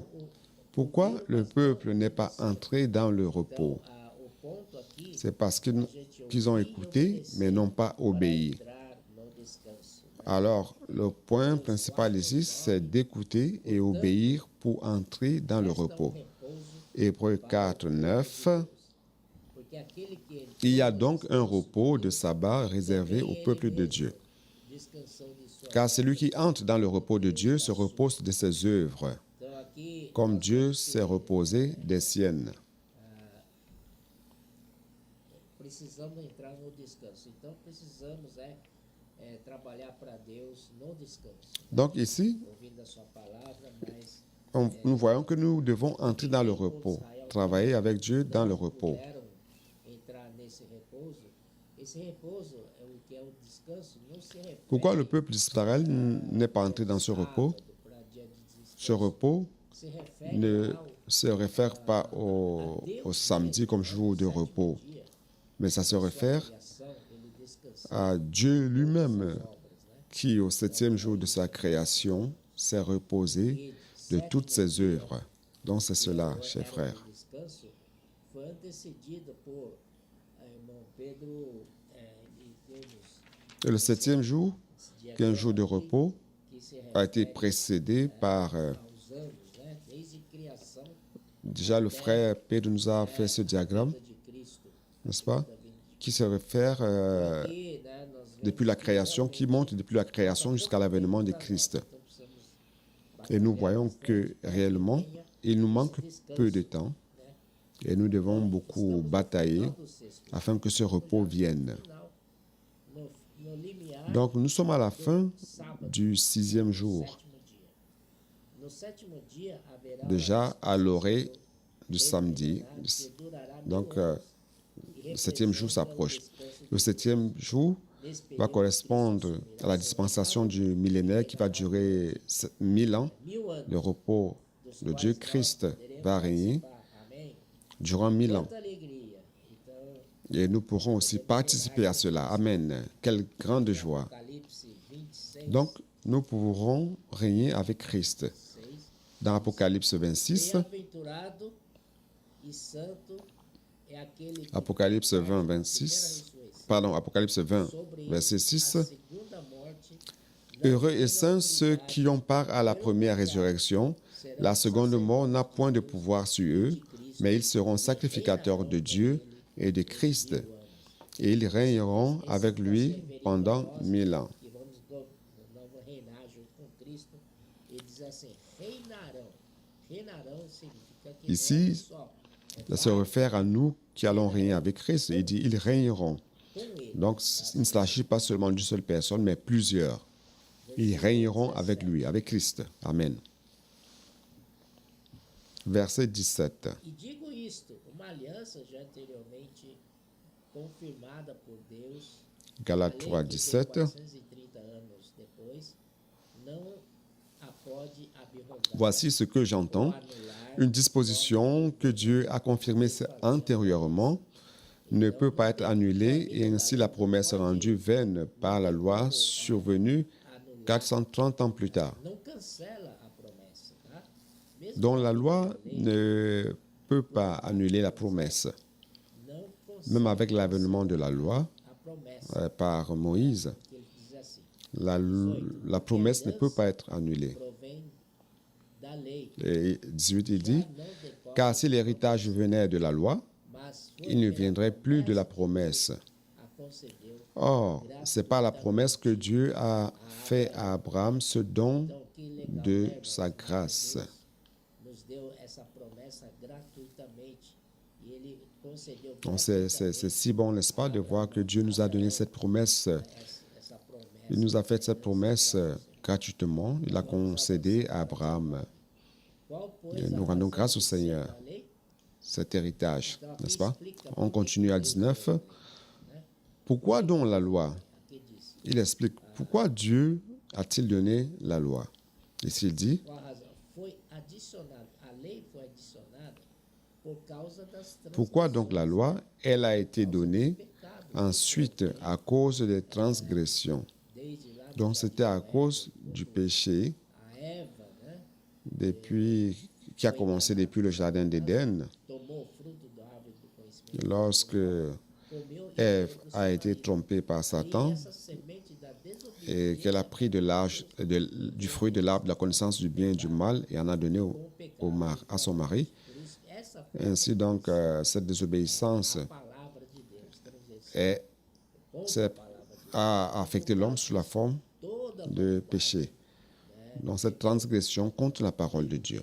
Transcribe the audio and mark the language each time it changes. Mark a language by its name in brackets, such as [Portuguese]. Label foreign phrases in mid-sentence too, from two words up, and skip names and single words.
[French] Pourquoi le peuple n'est pas entré dans le repos? C'est parce qu'ils ont écouté, mais n'ont pas obéi. Alors, le point principal ici, c'est d'écouter et obéir pour entrer dans le repos. Hébreux 4, 9. [Portuguese] Porque aquele que entrou [French] Il y a [Portuguese] no [French] donc un [Portuguese] descanso [French] repos [Portuguese] de [French] de [Portuguese] Deus, [French] sabbat réservé [Portuguese] também [French] au [Portuguese] ele [French] peuple de [Portuguese] mesmo [French] Dieu. [Portuguese] descansou de sua [French] Car celui qui entre dans le repos de Dieu se repose de ses œuvres, [Portuguese] Então aqui [French] comme [Portuguese] nós [French] Dieu [Portuguese] temos [French] s'est [Portuguese] que, [French] reposé des siennes. [Portuguese] precisamos entrar no descanso. Então precisamos trabalhar para Deus no descanso. [French] Donc ici, [Portuguese] Ouvindo a sua palavra, mas [French] nous voyons que nous devons entrer dans le repos, travailler avec Dieu dans le [Portuguese] não [French] repos. [Portuguese] puderam entrar nesse repouso. Esse repouso, o que é o descanso, não se refere [French] Pourquoi le peuple d'Israël n'est pas entré dans ce repos? [Portuguese] para dia de descanso. [French] Ce repos [Portuguese] Se refere [French] ne [Portuguese] ao [French] se réfère pas au samedi comme jour de repos, [Portuguese] dia, [French] mais ça se réfère [Portuguese] criação, ele descansou [French] à Dieu lui-même [Portuguese] das obras, né? [French] qui, au septième jour de sa création, s'est reposé de toutes ses œuvres. Donc c'est cela, chers frères. [Portuguese] O descanso foi antecedido por irmão Pedro ele deu-nos [French] Et le septième jour, [Portuguese] esse [French] qui est un jour de repos, [Portuguese] que se [French] a été précédé par... [Portuguese] aos anos, né? Desde criação [French] déjà, le frère Pedro nous a fait ce diagramme, [Portuguese] de Cristo. [French] n'est-ce pas, qui se réfère [Portuguese] Aqui, né, nós vemos [French] depuis la création, qui monte depuis la création jusqu'à l'avènement de Christ. [Portuguese] então precisamos [French] Et nous voyons que réellement, il nous manque peu de temps et nous devons beaucoup batailler [Portuguese] do sexto [French] afin que ce repos vienne. [Portuguese] final, no limiar [French] Donc nous sommes à la fin [Portuguese] sábado, [French] du sixième jour, [Portuguese] sétimo dia. No sétimo dia haverá [French] déjà à l'orée du samedi. [Portuguese] que durará [French] Donc [Portuguese] e [French] le septième jour s'approche. [Portuguese] descanso [French] Le septième jour [Portuguese] nesse [French] va [Portuguese] período [French] correspondre à la dispensation du millénaire qui va durer 1000 ans. [Portuguese] 1000 anos. [French] Le repos de Dieu Christ va régner [Portuguese] Amém. [French] durant 1000 ans. [Portuguese] Quanta alegria. Então, [French] Et nous pourrons aussi participer à cela. Amen. Quelle grande joie. [Portuguese] Apocalipse 26, [French] Donc, nous pourrons régner avec Christ. [Portuguese] 6. [French] Dans Apocalypse 26, [Portuguese] Bem-aventurado e santo é aquele que [French] Apocalypse 20, 26, pardon, Apocalypse 20, [Portuguese] sobre [French] verset 6, [Portuguese] a segunda morte [French] Heureux et saints ceux qui ont part à la première résurrection. La seconde mort n'a point de pouvoir sur eux, mais ils seront sacrificateurs de Dieu et de Christ, et ils régneront avec lui pendant 1000 ans. [Portuguese] que vamos reinar junto com Cristo. Ele diz assim, reinarão. Reinarão significa que [French] Ici, [Portuguese] não é só [French] Ça se réfère à nous qui allons régner avec Christ. Il dit, ils régneront. [Portuguese] com ele. [French] Donc, il ne s'agit pas seulement d'une seule personne, mais plusieurs. Ils régneront avec lui, avec Christ. Amen. Verset 17. [Portuguese] E digo isto, uma aliança já anteriormente confirmada por Deus, [French] Galates [Portuguese] além [French] 3, [Portuguese] de que [French] 17. [Portuguese] 430 anos depois, não a pode abrogar [French] Voici ce que [Portuguese] ou [French] j'entends. [Portuguese] anular, [French] Une disposition que Dieu a confirmée antérieurement ne peut pas être annulée et ainsi la promesse rendue vaine par la loi survenue 430 ans plus tard. [Portuguese] não cancela a promessa, tá? Mesmo [French] Donc la loi ne peut pas annuler la promesse. [Portuguese] não cancela [French] Même avec l'avènement de la loi [Portuguese] a promessa, [French] par Moïse, [Portuguese] que ele diz assim, [French] la promesse ne peut pas être annulée. [Portuguese] provém da lei, [French] Et 18, il dit, [Portuguese] não decorre, [French] car si l'héritage venait de la loi, [Portuguese] mas foi [French] il ne viendrait plus de la promesse. [Portuguese] a concedeu. [French] Or, c'est par la promesse que Dieu a fait à Abraham ce don [Portuguese] Então, que legal, [French] de [Portuguese] né, [French] sa [Portuguese] irmãos? [French] grâce. [Portuguese] Deus nos deu essa promessa gratuitamente e ele concedeu [French] Donc, c'est si bon, n'est-ce pas, de voir que Dieu nous a donné cette promesse. [Portuguese] essa promessa. [French] Il nous a fait cette promesse gratuitement. Il a concédé à Abraham [Portuguese] Qual, pois, [French] et [Portuguese] a [French] nous rendons [Portuguese] razão [French] grâce au [Portuguese] de ser [French] Seigneur. [Portuguese] da lei? [French] Cet héritage, n'est-ce pas? On continue à 19. Pourquoi donc la loi? [Portuguese] Aqui diz, [French] Il explique pourquoi Dieu a-t-il donné la loi. Ici, il dit, [Portuguese] qual a razão? Foi adicionado, a lei foi adicionada por causa das [French] pourquoi donc la loi? Elle a été donnée [Portuguese] pecados. [French] ensuite à cause des transgressions. [Portuguese] Desde lá [French] Donc c'était à cause du péché [Portuguese] a Eva, né, [French] qui a commencé depuis le jardin d'Éden, [Portuguese] tomou o fruto da árvore do conhecimento, [French] lorsque [Portuguese] comeu e [French] Ève a été trompée par [Portuguese] e [French] Satan. [Portuguese] essa semente da desobediência [French] et qu'elle a pris du fruit de l'arbre de la connaissance du bien et du mal et en a donné à son mari. Ainsi donc, cette désobéissance a affecté l'homme sous la forme de péché, dans cette transgression contre la parole de Dieu.